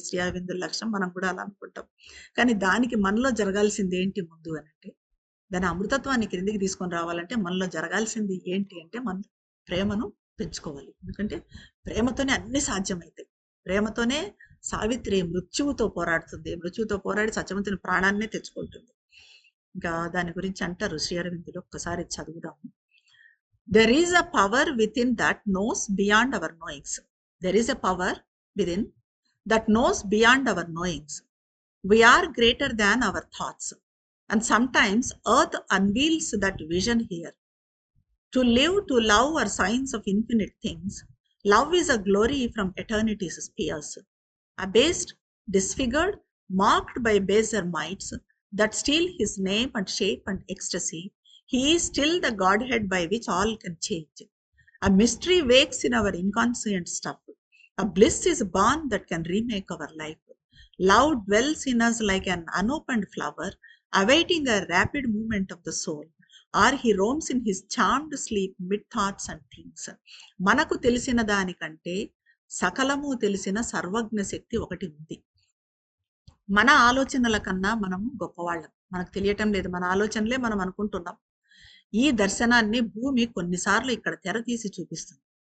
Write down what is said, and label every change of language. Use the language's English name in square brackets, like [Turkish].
[Telugu] శ్రీ అరవిందుల లక్ష్యం మనం కూడా అలా అనుకుంటాం. కానీ దానికి మనలో జరగాల్సింది ఏంటి ముందు అనంటే, దాని అమృతత్వాన్ని క్రిందికి తీసుకొని రావాలంటే మనలో జరగాల్సింది ఏంటి అంటే, మనం ప్రేమను పెంచుకోవాలి. ఎందుకంటే ప్రేమతోనే అన్నీ సాధ్యమైతాయి. ప్రేమతోనే సావిత్రి మృత్యువుతో పోరాడుతుంది. మృత్యువుతో పోరాడి సత్యవంతుని ప్రాణాన్నే తెచ్చుకుంటుంది. ఇంకా దాని గురించి అంటారు శ్రీ అరవిందులు. ఒక్కసారి చదువుదాము. [English] There is a power within that knows beyond our knowings. There is a power within that knows beyond our knowings. We are greater than our thoughts. And sometimes earth unveils that vision here. To live, to love are signs of infinite things. Love is a glory from eternity's spheres. Abased, disfigured, marked by baser mights that steal his name and shape and ecstasy, he is still the Godhead by which all can change. A mystery wakes in our inconscient stuff. A bliss is born that can remake our life. Love dwells in us like an unopened flower, awaiting a rapid movement of the soul. Or he roams in his charmed sleep mid thoughts and things. [Telugu] మనకు తెలిసిన దానికంటే సకలము తెలిసిన సర్వజ్ఞ శక్తి ఒకటి ఉంది. మన ఆలోచనల కన్నా మనం గొప్పవాళ్ళం. మనకు తెలియటం లేదు. మన ఆలోచనలే మనం అనుకుంటున్నాం. ఈ దర్శనాన్ని భూమి కొన్నిసార్లు ఇక్కడ తెర తీసి చూపిస్తుంది.